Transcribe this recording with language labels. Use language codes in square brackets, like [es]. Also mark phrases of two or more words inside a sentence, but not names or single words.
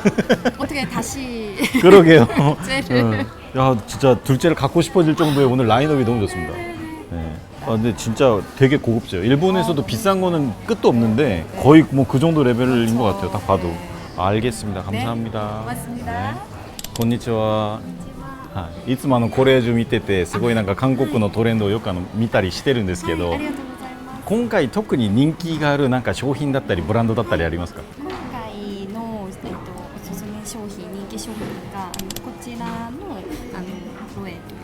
[ko] 어떻게 다시 그러게요. 둘째를 야, 진짜 둘째를 갖고 싶어질 정도의 오늘 라인업이 너무 좋습니다. 네. 근데 진짜 되게 고급져요. 일본에서도 비싼 거는 끝도 없는데 거의 뭐 그 정도 레벨인 것 같아요. 딱 봐도. 알겠습니다. 감사합니다. 고맙습니다. [ja] こんにちは。はい、いつもコレージュ見ててすごいなんか韓国のトレンドをよく見たりしてるんですけど、ありがとうございます。今回特に人気があるなんか商品だったりブランドだったりありますか？今回の、おすすめ商品、人気商品がこちらのロエという